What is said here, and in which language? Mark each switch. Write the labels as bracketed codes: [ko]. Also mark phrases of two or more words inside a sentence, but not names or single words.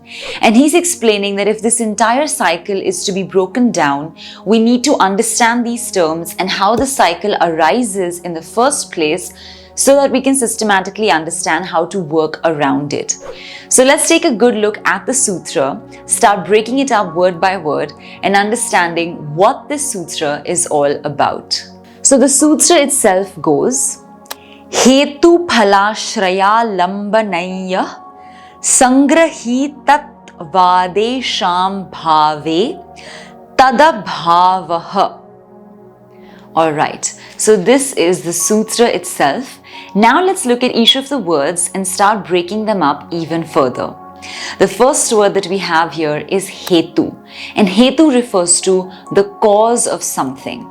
[en] And he's explaining that if this entire cycle is to be broken down, we need to understand these terms and how the cycle arises in the first place, so that we can systematically understand how to work around it. So let's take a good look at the sutra, start breaking it up word by word and understanding what this sutra is all about. So the sutra itself goes, [sa] हेतु फलाश्रय लम्बनय संगृहीतात् वदेषां भावे तदभावः. [en] Alright, so this is the sutra itself. Now let's look at each of the words and start breaking them up even further. The first word that we have here is hetu, and hetu refers to the cause of something.